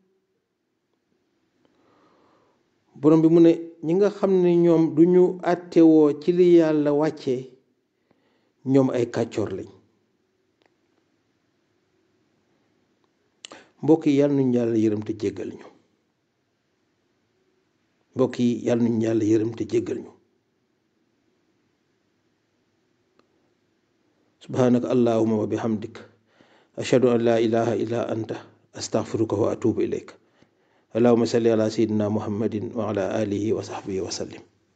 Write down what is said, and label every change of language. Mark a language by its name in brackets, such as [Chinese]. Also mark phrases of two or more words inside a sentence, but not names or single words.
[Wolof] borom bi mu ne ñi nga xam ne ñoom duñu àttewoo ci li yàlla wàcce ñoom ay kàccoor lañ mbokk yi yàlla nañu yàlla yërëm te jéggal ñu [Arabic] mbokk yi yàlla nañu yàlla yërëm te jéggal ñu سبحانك اللهم وبحمدك أشهد أن لا إله إلا أنت أستغفرك وأتوب إليك اللهم صل على سيدنا محمد وعلى آله وصحبه وسلم